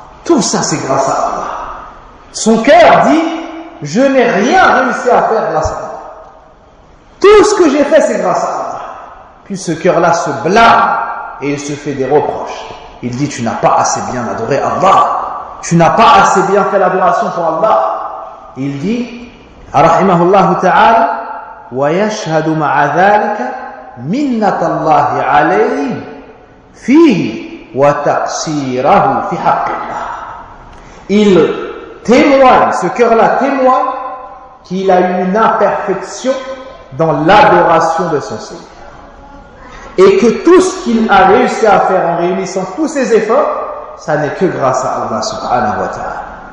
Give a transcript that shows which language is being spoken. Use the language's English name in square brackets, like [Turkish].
[French] Tout ça, c'est grâce à Allah. Son cœur dit, je n'ai rien réussi à faire grâce à Allah. Tout ce que j'ai fait, c'est grâce à Allah. Puis ce cœur-là se blâme et il se fait des reproches. Il dit, tu n'as pas assez bien adoré Allah. Tu n'as pas assez bien fait l'adoration pour Allah. Il dit, [Arabic] rahimahullah ta'ala, وَيَشْهَدُ مَعَ ذَلِكَ مِنَّةَ اللَّهِ عَلَيْهِ فِيهِ وَتَأْسِيرَهُ فِي حَقِّ اللَّهِ. [French] Il témoigne, ce cœur-là témoigne qu'il a eu une imperfection dans l'adoration de son Seigneur. Et que tout ce qu'il a réussi à faire en réunissant tous ses efforts, ça n'est que grâce à Allah subhanahu wa ta'ala.